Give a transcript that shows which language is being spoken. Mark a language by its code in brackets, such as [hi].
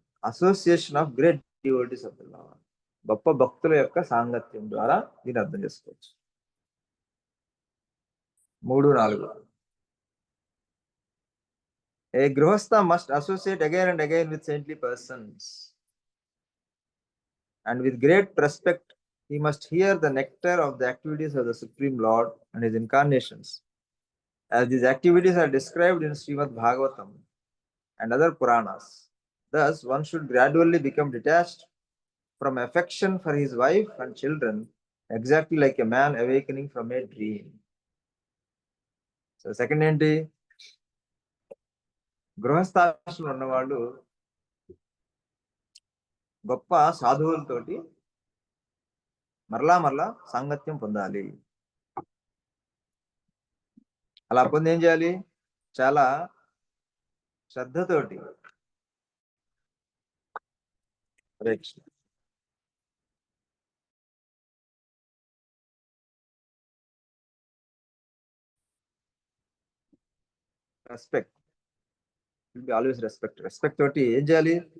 [en] association of great devotees of the lord, [te] గొప్ప భక్తుల యొక్క సాంగత్యం ద్వారా దీన్ని అర్థం చేసుకోవచ్చు. [en] 3-4 A grihastha must associate again and again with saintly persons, and with great respect he must hear the nectar of the activities of the Supreme Lord and his incarnations, as these activities are described in Srimad Bhagavatam and other Puranas. Thus, one should gradually become detached from affection for his wife and children, exactly like a man awakening from a dream. So, second ఏంటి? [te] గృహస్థాశ్రమంలో ఉన్నవాళ్ళు గొప్ప సాధువులతోటి మరలా సాంగత్యం పొందాలి. అలా పొంది ఏం చేయాలి? చాలా శ్రద్ధతోటి రెస్పెక్ట్, ఆల్వేస్ రెస్పెక్ట్ తోటి ఏం చేయాలి?